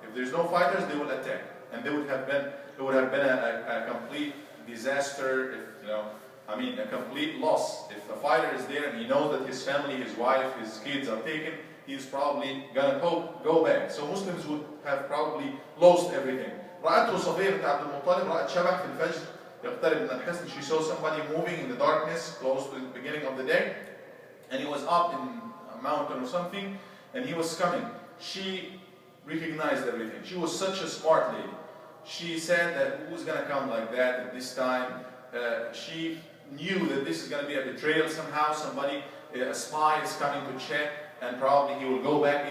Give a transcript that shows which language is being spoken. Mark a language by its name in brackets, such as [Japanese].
[English] If there's no fighters, they will attack, and it would have been a complete disaster. A complete loss. If the fighter is there and he knows that his family, his wife, his kids are taken, he's probably gonna go back. So Muslims would have probably lost everything. [Arabic] رأته صفية بنت عبد المطلب رأت شبح في الفجر يقترب من الحصن. [English] She saw somebody moving in the darkness close to the beginning of the day, and he was up in a mountain or something, and he was coming. She recognized everything. She was such a smart lady. She said that who's gonna come like that at this time? She knew that this is going to be a betrayal somehow. Somebody, a spy is coming to check, and probably he will go back.